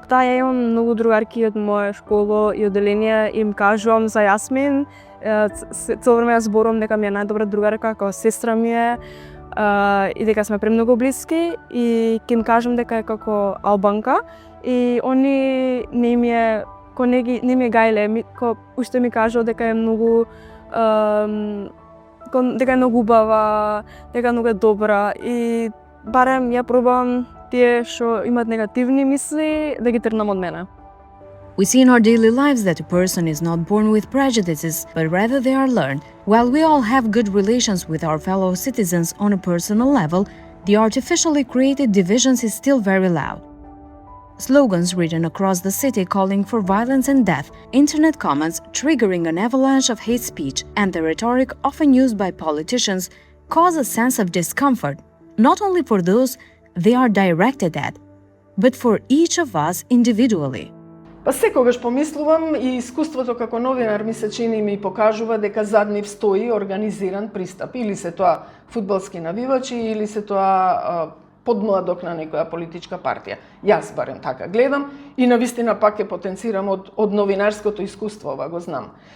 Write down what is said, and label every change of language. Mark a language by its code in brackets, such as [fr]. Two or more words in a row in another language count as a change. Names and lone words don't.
[mk] Таа ја имам многу другарки од моја школа и одделение, им кажувам за Јасмин, цело време ја зборувам дека ми е најдобра другарка, како сестра ми е, и дека сме премногу блиски, и ќе им кажам дека е како албанка, и они не ми е гајле, уште ми кажува дека е многу убава, дека многу е добра, и барем ја пробам тие што имат негативни мисли да ги тргнам од мене. [en] We see in our daily lives that a person is not born with prejudices, but rather they are learned. While we all have good relations with our fellow citizens on a personal level, the artificially created divisions is still very loud. Slogans written across the city calling for violence and death, internet comments triggering an avalanche of hate speech, and the rhetoric often used by politicians cause a sense of discomfort, not only for those they are directed at, but for each of us individually. [mk] Па секогаш помислувам и искуството како новинар ми се чини ми покажува дека зад нив стои организиран пристап. Или се тоа фудбалски навивачи, или се тоа подмладок на некоја политичка партија. Јас барем така гледам и навистина пак ќе потенцирам од новинарското искуство, ова го знам.